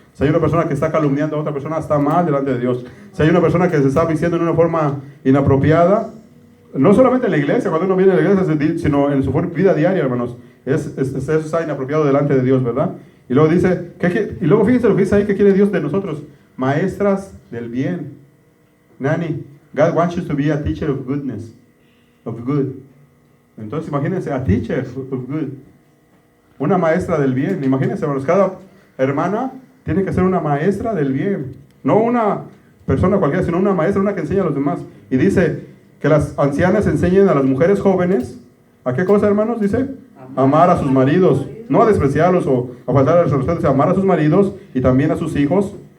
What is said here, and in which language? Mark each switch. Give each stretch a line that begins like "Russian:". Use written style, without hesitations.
Spanish: Si hay una persona que está calumniando a otra persona, está mal delante de Dios. Si hay una persona que se está vistiendo en una forma inapropiada, no solamente en la iglesia, cuando uno viene a la iglesia, sino en su vida diaria, hermanos, eso está inapropiado delante de Dios, ¿verdad? Y luego dice, y luego fíjense lo que dice ahí, que quiere Dios de nosotros, maestras del bien.
English: Nani, God wants you to be a teacher of goodness, of good.
Spanish: Entonces imagínense, a teacher of good. Una maestra del bien. Imagínense, hermanos, cada hermana tiene que ser una maestra del bien. No una persona cualquiera, sino una maestra, una que enseña a los demás. Y dice que las ancianas enseñen a las mujeres jóvenes, ¿a qué cosa, hermanos? Dice, amar a sus maridos. No a despreciarlos o a faltar a los respetos, amar a sus maridos y también a sus hijos.